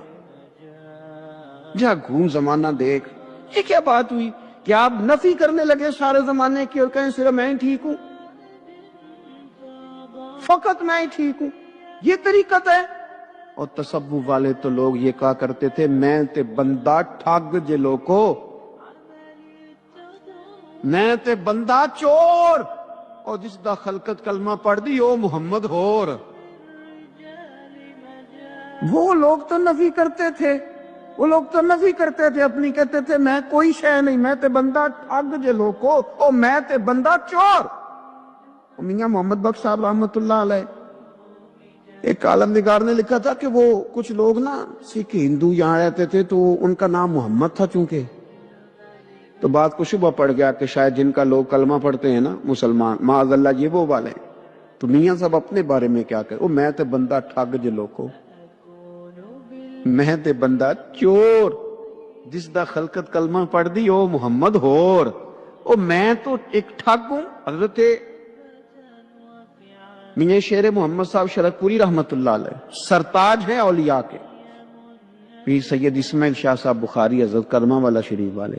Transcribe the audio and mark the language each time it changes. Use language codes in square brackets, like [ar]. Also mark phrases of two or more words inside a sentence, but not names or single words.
[ur] جا گھوم زمانہ دیکھ. یہ کیا بات ہوئی کہ آپ نفی کرنے لگے سارے زمانے کی اور کہیں صرف میں ہی ٹھیک ہوں، فقط میں ہی ٹھیک ہوں؟ یہ طریقت ہے؟ اور تصوف والے تو لوگ یہ کہا کرتے تھے [pa] میں تے بندہ ٹھگ جے لوکو، میں تے بندہ چور اور جس دا خلقت کلمہ پڑھ دی او محمد ہور. [ur] وہ لوگ تو نفی کرتے تھے، وہ لوگ تو نفی کرتے تھے اپنی، کہتے تھے میں کوئی شے نہیں، [pa] میں تے بندہ ٹھگ جے لوکو، او میں تے بندہ چور. [ur] میاں محمد بخش صاحب رحمت اللہ علیہ، ایک عالم نگار نے لکھا تھا کہ وہ کچھ لوگ نا سکھ ہندو یہاں رہتے تھے تو ان کا نام محمد تھا چونکہ، تو بات کو شبہ پڑ گیا کہ شاید جن کا لوگ کلمہ پڑھتے ہیں نا مسلمان، معاذ اللہ یہ وہ والے. تو میاں صاحب اپنے بارے میں کیا کہے، [pa] او میں تے بندہ ٹھگ جے لوکو، میں تے بندہ چور جس دا خلقت کلمہ پڑھ دی او محمد ہور. [ur] او میں تو ایک ٹھگ ہوں. حضرت میاں شیر محمد صاحب شرک پوری رحمت اللہ علیہ سرتاج ہیں اولیاء کے، پیر سید اسماعیل شاہ صاحب بخاری حضرت کرمہ والا شریف والے.